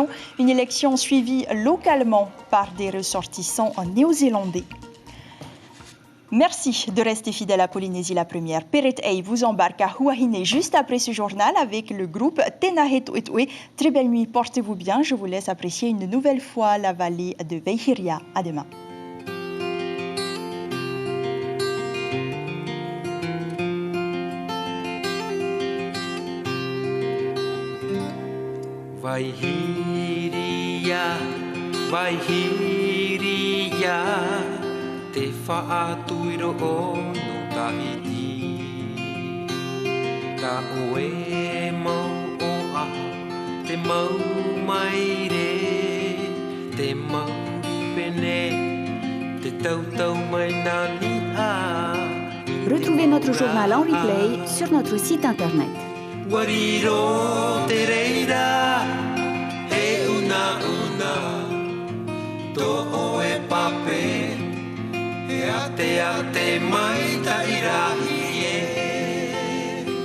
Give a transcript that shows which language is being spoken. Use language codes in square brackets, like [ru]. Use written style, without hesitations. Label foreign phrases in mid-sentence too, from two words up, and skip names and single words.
[fr] Une élection suivie localement par des ressortissants néo-zélandais. Merci de rester fidèle à Polynésie la première. Peret Ei vous embarque à Huahine juste après ce journal avec le groupe Tenahet Uitue. Très belle nuit, portez-vous bien. Je vous laisse apprécier une nouvelle fois la vallée de Vaihiria. À demain. [ty] Vaihiria, Vaihiria, te whaatuiro o no Tahiti. Ka oe mau o a, te mau mai re, te mau pene, te tautau mai nani a. [fr] Retrouvez notre journal en replay sur notre site internet. [ty] Wariro te reira, he una, to oe pape. Te mai ta irahi e